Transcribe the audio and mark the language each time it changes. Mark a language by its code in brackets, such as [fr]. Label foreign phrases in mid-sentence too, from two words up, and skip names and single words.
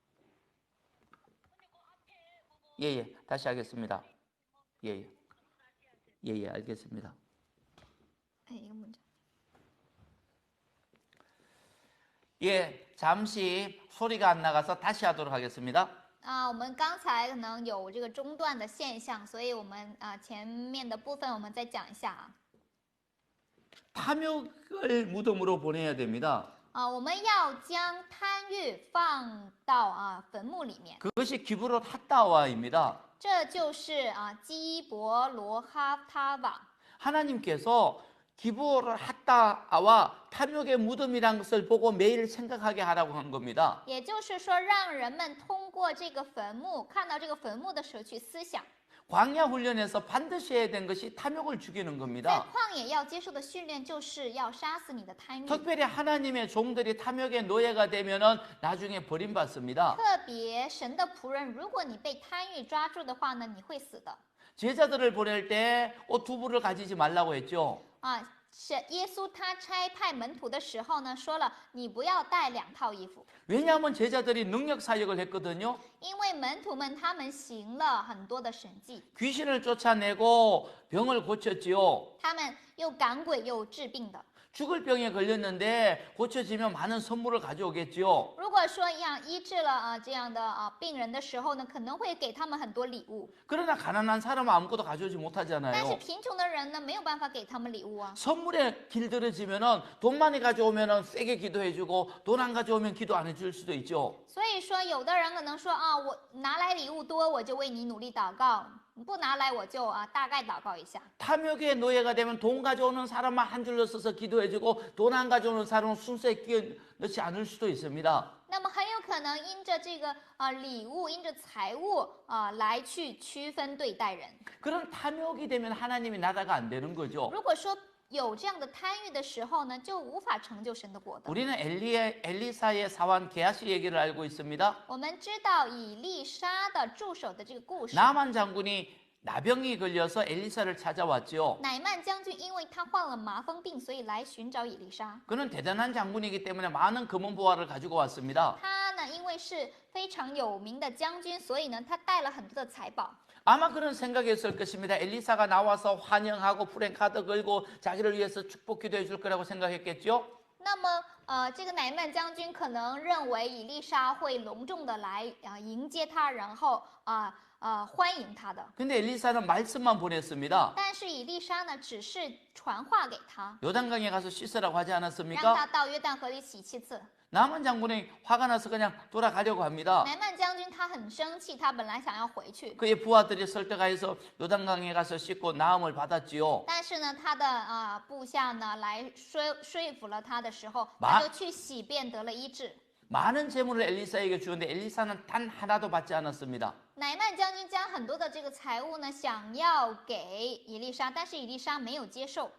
[ko] 예, 다시 하겠습니다. 예, 알겠습니다. 이거 먼저. 예, 잠시 소리가 안 나가서 다시 하도록 하겠습니다. [zh] 我们刚才可能有这个中断的现象，所以我们前面的部分我们再讲一下。 [ko] 탐욕을 무덤으로 보내야 됩니다. [zh] 我们要将贪欲放到坟墓里面。 [ko] 그것이 기브롯 핫다와입니다. [zh] 这就是基伯罗哈他瓦。 [ko] 하나님께서 기부를 했다와 탐욕의 무덤이라는 것을 보고 매일 생각하게 하라고 한 겁니다. [zh] 也就是说，让人们通过这个坟墓，看到这个坟墓的时候去思想， [ko] 광야 훈련에서 반드시 해야 된 것이 탐욕을 죽이는 [zh] 在 [ko] 겁니다. [zh] 旷野要接受的训练就是要杀死你的贪欲。 [ko] 특별히 하나님의 종들이 탐욕의 노예가 되면은 나중에 버림받습니다. [zh] 特别神的仆人，如果你被贪欲抓住的话呢，你会死的。 [ko] 제자들을 보낼 때 옷 두 벌을 가지지 말라고 했죠. [zh] 啊，是耶稣他差派门徒的时候呢，说了你不要带2套衣服， [ko] 왜냐하면 제자들이 능력 사역을 했거든요. [zh] 因为门徒们他们行了很多的神迹， [ko] 귀신을 쫓아내고 병을 고쳤지요. [zh] 他们又赶鬼又治病的。 [ko] 죽을 병에 걸렸는데 고쳐지면 많은 선물을 가져오겠지요. [zh] 如果说要医治了这样的病人的时候呢，可能会给他们很多礼物， [ko] 그러나 가난한 사람은 아무것도 가져오지 [zh] 但是 [ko] 못하잖아요. [zh] 贫穷的人呢，没有办法给他们礼物啊。 [ko] 선물에 길들여지면은 돈 많이 가져오면은 세게 기도해주고 돈 안 가져오면 기도 안 해줄 수도 있죠. [zh] 所以说，有的人可能说啊，我拿来礼物多，我就为你努力祷告；不拿来，我就大概祷告一下。 [ko] 탐욕의 노예가 되면 돈 가져오는 사람만 한 줄로 서서 기도해주고 돈 안 가져오는 사람은 순서에 끼어 넣지 않을 수도 있습니다. [zh] 那么很有可能因着这个礼物，因着财物来去区分对待人。 [ko] 그런 탐욕이 되면 하나님이 나라가 안 되는 거죠. [zh] 如果说有这样的贪欲的时候呢，就无法成就神的国的。 [ko] 우리는 엘리사의 사환 게하시 얘기를 알고 있습니다. [zh] 我们知道以利沙的助手的这个故事。 [ko] 나만 장군이 나병이 걸려서 엘리사를 찾아왔죠. [zh] 乃曼将军因为他患了麻风病，所以来寻找以利沙。 [ko] 그는 대단한 장군이기 때문에 많은 금은 보화를 가지고 왔습니다. [zh] 他呢，因为是非常有名的将军，所以呢，他带了很多的财宝。 [ko] 아마 그런 생각이었을 것입니다. 엘리사가 나와서 환영하고 프랭카드 걸고 자기를 위해서 축복 기도해 줄 거라고 생각했겠죠. [zh] 那么，这个乃曼将军可能认为以利沙会隆重的来迎接他，然后欢迎他的。 [ko] 근데 엘리사는 말씀만 보냈습니다. [zh] 但是以利沙呢，只是传话给他， [ko] 요단강에 가서 씻으라고 하지 [zh] 让 [ko] 않았습니까? [zh] 他到约旦河里洗7次。 [ko] 나만 장군이 화가 나서 그냥 돌아가려고 합니다. [zh] 乃曼将军他很生气，他本来想要回去， [ko] 그의 부하들이 설득하여서 요단강에 가서 씻고 나음을 받았지요. [zh] 但是呢，他的部下呢来说服了他的时候，马他就去洗便得了医治。 [ko] 많은 재물을 엘리사에게 주는데 엘리사는 단 하나도 받지 않았습니다. [zh] 乃曼将军将很多的这个财物呢，想要给以利沙，但是以利沙没有接受，